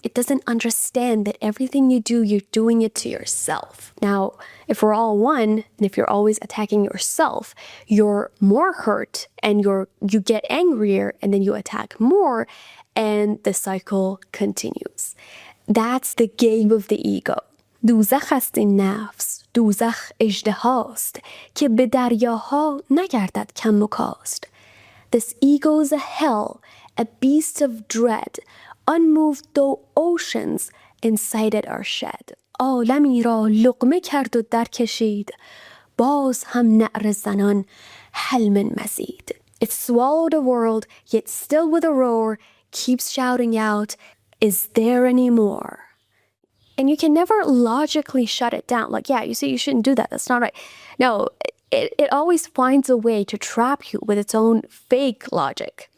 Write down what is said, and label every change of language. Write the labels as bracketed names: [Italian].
[English] It doesn't understand that everything you do, you're doing it to yourself. Now, if we're all one, and if you're always attacking yourself, you're more hurt and you get angrier and then you attack more and the cycle continues. That's the game of the ego. [Persian] دوزخ است این نفس، دوزخ اژدهاست که به دریاها نگردد کم و کاست. [English] This ego is a hell, a beast of dread, unmoved though oceans inside it are shed. [Persian] عالمی را لقمه کرد و در کشید، باز هم نعره زنان حل من مزید. [English] It swallowed a world, yet still with a roar, keeps shouting out, is there any more? And you can never logically shut it down. Like, yeah, you see, you shouldn't do that. That's not right. No, it always finds a way to trap you with its own fake logic.